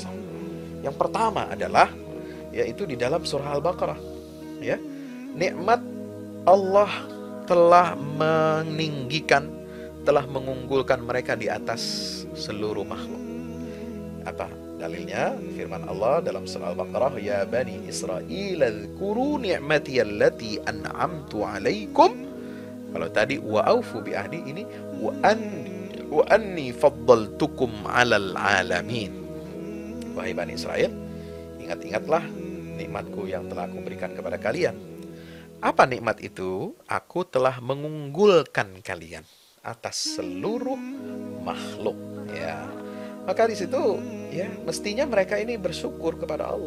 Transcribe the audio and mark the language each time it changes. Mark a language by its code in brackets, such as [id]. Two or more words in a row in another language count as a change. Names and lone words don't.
[id] Yang pertama adalah, yaitu di dalam surah Al-Baqarah, ya, nikmat Allah telah meninggikan, telah mengunggulkan mereka di atas seluruh makhluk. Apa dalilnya? Firman Allah dalam surah Al-Baqarah, [ar] يا بني إسرائيل اذكروا نعمتي التي أنعمت عليكم. [id] Kalau tadi [ar] وأوفوا بعهدي, [id] ini [ar] وأني فضلتكم على العالمين. [id] Wahai Bani Israel, ingat-ingatlah nikmatku yang telah aku berikan kepada kalian. Apa nikmat itu? Aku telah mengunggulkan kalian atas seluruh makhluk, ya. Maka di situ, ya, mestinya mereka ini bersyukur kepada Allah.